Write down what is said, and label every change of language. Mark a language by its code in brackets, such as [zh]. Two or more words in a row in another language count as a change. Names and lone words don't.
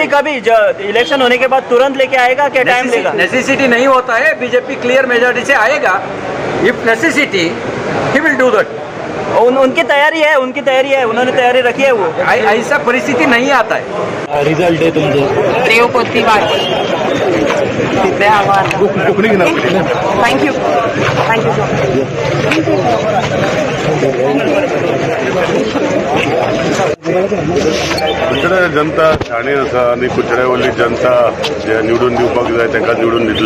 [hi] कभी इलेक्शन होने के बाद तुरंत लेके आएगा, क्या टाइम लेगा? नेसेसिटी नहीं होता है. [en] बीजेपी clear majority [hi] से आएगा. [en] If necessity he will do that. [hi] उनकी तैयारी है, उन्होंने तैयारी रखी है. वो ऐसा परिस्थिति नहीं आता है. [kok] रिजल्ट है तुमचे देवपोती वाट थँक्यू कुचड्या जनता शाणी आसा आनी कुचड्यावयली जनता जे निवडून दिवपाक जाय तांकां निवडून दितले.